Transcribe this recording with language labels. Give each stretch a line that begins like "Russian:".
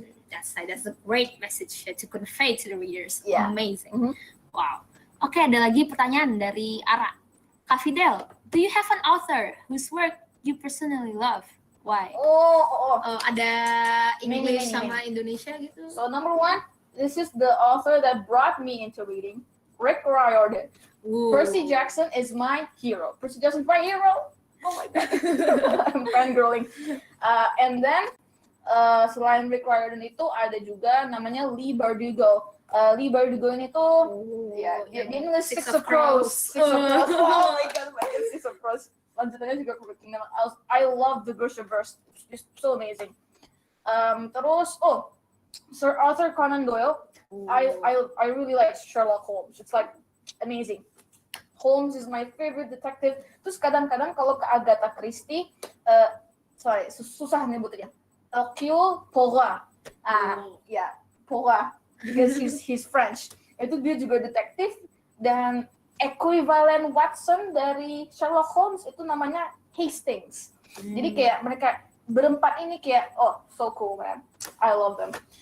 English: That's a great message to convey to the readers. Yeah. Amazing. Wow.
Indonesian: Oke, ada lagi pertanyaan dari Ara.
English: Kak Fidel, do you have an author whose work you personally love?
Indonesian: Why? Ada English sama Indonesia gitu.
English: So number one, this is the author that brought me into reading, Rick Riordan. Percy Jackson is my hero. Percy Jackson's my hero. Oh my god, I'm fangirling. And then
Indonesian: selain Rick Riordan itu ada juga namanya Leigh Bardugo. Leigh Bardugo ini tuh dia nulis Six of Crows.
English: Oh my god, Six of Crows.
Indonesian: Lanjutannya juga
English: Crooked Kingdom. I love the Grishaverse. It's so amazing. Terus Sir Arthur Conan Doyle. I really like Sherlock Holmes. It's like amazing. Holmes is my favorite detective.
Indonesian: Terus kadang-kadang kalau ke Agatha Christie, susah nyebutnya.
English: Hercule Poirot. Ya, Poirot, because he's French.
Indonesian: Itu dia juga detektif, dan equivalent Watson dari Sherlock Holmes itu namanya Hastings. Jadi kayak mereka berempat ini kayak
English: so cool, man. I love them.